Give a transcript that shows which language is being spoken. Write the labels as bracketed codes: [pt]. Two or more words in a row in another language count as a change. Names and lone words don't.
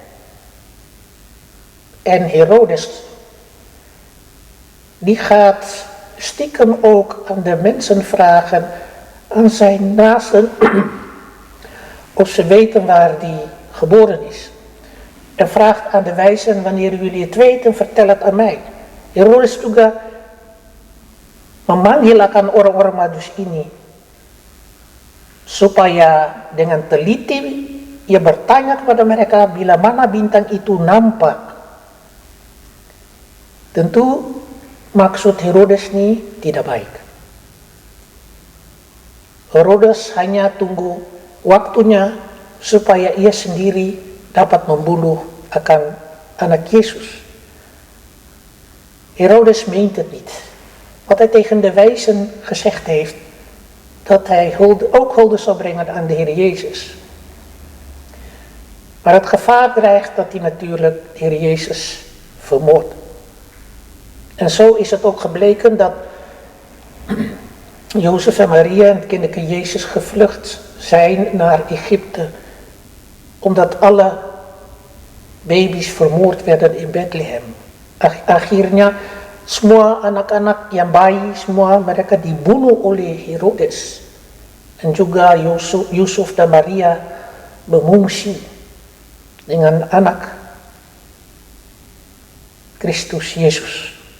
[nl] En Herodes, die gaat stiekem ook aan de mensen vragen, aan zijn naasten, of ze weten waar die geboren is. En vraagt aan de wijzen, wanneer jullie het weten, vertel het aan mij. [id] Herodes juga memanggil akan orang-orang Majus ini, supaya dengan teliti ia bertanya kepada mereka bila mana bintang itu nampak. Tentu maksud Herodes ini tidak baik. Herodes hanya tunggu waktunya supaya ia sendiri dapat membunuh akan anak Yesus. [nl] Herodes meent het niet. Wat hij tegen de wijzen gezegd heeft, dat hij ook hulde zou brengen aan de Heer Jezus. Maar het gevaar dreigt dat hij natuurlijk de Heer Jezus vermoordt. En zo is het ook gebleken dat Jozef en Maria en het kinderke Jezus gevlucht zijn naar Egypte. Omdat alle baby's vermoord werden in Bethlehem. [id] Akhirnya semua anak-anak yang bayi semua mereka dibunuh oleh Herodes. En juga Yusuf dan Maria mengungsi dengan anak Kristus Yesus.